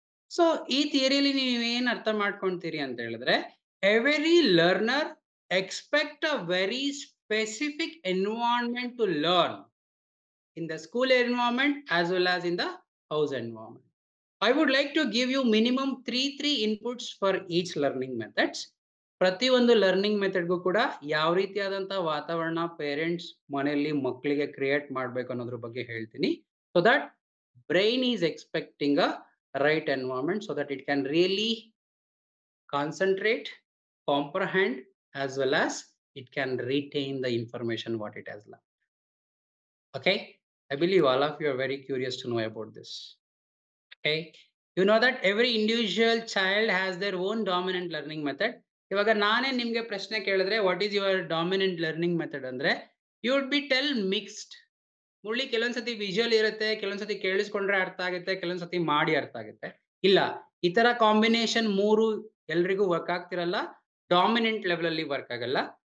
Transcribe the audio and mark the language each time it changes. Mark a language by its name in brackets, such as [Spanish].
[Kannada] So ಈ ಥಿಯರಿಯಲ್ಲಿ ನೀವೇನ್ ಅರ್ಥ ಮಾಡ್ಕೊಂತೀರಿ ಅಂತ ಹೇಳಿದ್ರೆ, [English] every learner expect a very specific environment to learn in the school environment as well as in the house environment. I would like to give you minimum 3 inputs for each learning methods. [Kannada] ಪ್ರತಿಯೊಂದು learning ಮೆಥಡ್ಗೂ ಕೂಡ ಯಾವ ರೀತಿಯಾದಂಥ ವಾತಾವರಣ parents ಮನೆಯಲ್ಲಿ ಮಕ್ಕಳಿಗೆ create ಮಾಡಬೇಕು ಅನ್ನೋದ್ರ ಬಗ್ಗೆ ಹೇಳ್ತೀನಿ. [English] So that brain is expecting a right environment so that it can really concentrate, comprehend as well as it can retain the information what it has learned. Okay, I believe all of you are very curious to know about this. Okay, you know that every individual child has their own dominant learning method. [Kannada] ಇವಾಗ ನಾನೇ ನಿಮ್ಗೆ ಪ್ರಶ್ನೆ ಕೇಳಿದ್ರೆ [English] what is your dominant learning method [Kannada] ಅಂದ್ರೆ [English] You would be tell mixed. [Kannada] ಮುಳ್ಳಿ ಕೆಲವೊಂದ್ಸತಿ visual ಇರುತ್ತೆ, ಕೆಲವೊಂದ್ಸತಿ ಕೇಳಿಸ್ಕೊಂಡ್ರೆ ಅರ್ಥ ಆಗುತ್ತೆ, ಕೆಲವೊಂದ್ಸತಿ ಮಾಡಿ ಅರ್ಥ ಆಗುತ್ತೆ. ಇಲ್ಲ, ಈ ತರ ಕಾಂಬಿನೇಷನ್ 3 ಎಲ್ರಿಗೂ ವರ್ಕ್ ಆಗ್ತಿರಲ್ಲ, ಡಾಮಿನೆಂಟ್ ಲೆವೆಲ್ ಅಲ್ಲಿ ವರ್ಕ್ ಆಗಲ್ಲ.